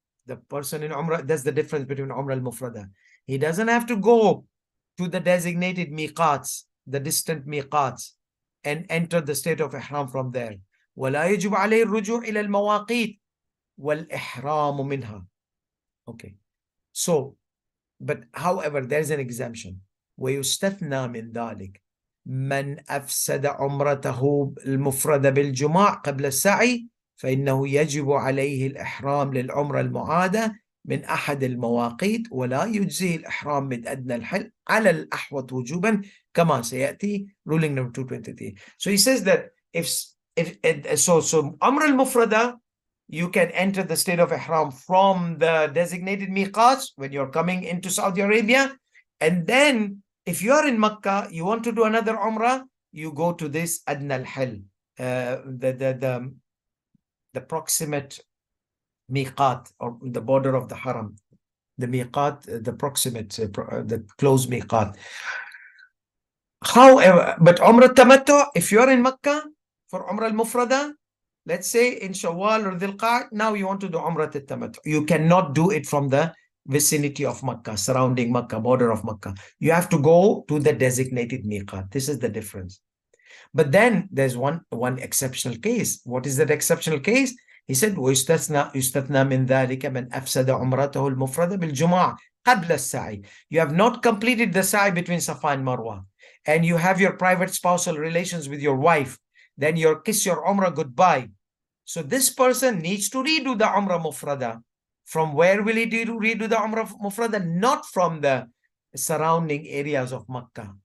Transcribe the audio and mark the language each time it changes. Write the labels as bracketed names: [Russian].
[English] The person in Umrah, that's the difference between Umrah al-Mufradah. He doesn't have to go to the designated miqats, the distant miqats, and enter the state of ihram from there. [Arabic] وَلَا يَجِبُ عَلَيْهِ الرُّجُوعُ إِلَى الْمَوَاقِيتِ وَالْإِحْرَامُ مِنْهَا. Okay. [English] So, but however, there's an exemption. [Arabic] ويستثنى من ذلك من أفسد عمرته المفردة بالجماع قبل السعي فإنه يجب عليه الإحرام للعمرة المعادة من أحد المواقيت ولا يجزي الإحرام من أدنى الحل على الأحوط وجوبا كما سيأتي [English] ruling number 223. So he says that if Umrah al-Mufradah, you can enter the state of ihram from the designated miqats when you're coming into Saudi Arabia. And then if you're in Makkah, you want to do another umrah, you go to this adna al-hil, the proximate miqat, or the border of the haram, the miqat, the proximate, the close miqat. However, but umrah tamattu, if you're in Makkah for umrah al-Mufradah, let's say in Shawwal or Dhul Qa'dah, now you want to do Umrah al-Tamattu. You cannot do it from the vicinity of Makkah, surrounding Makkah, border of Makkah. You have to go to the designated miqat. This is the difference. But then there's one exceptional case. What is that exceptional case? He said, [Arabic] وَيُسْتَثْنَى مِنْ ذَلِكَ مَنْ أَفْسَدَ عُمْرَتَهُ الْمُفْرَدَ بِالْجُمَعَةِ قَبْلَ السَّعِي. [English] You have not completed the sa'i between Safa and Marwa, and you have your private spousal relations with your wife. Then you kiss your Umrah goodbye. So this person needs to redo the Umrah Mufradah. From where will he redo the Umrah Mufradah? Not from the surrounding areas of Makkah.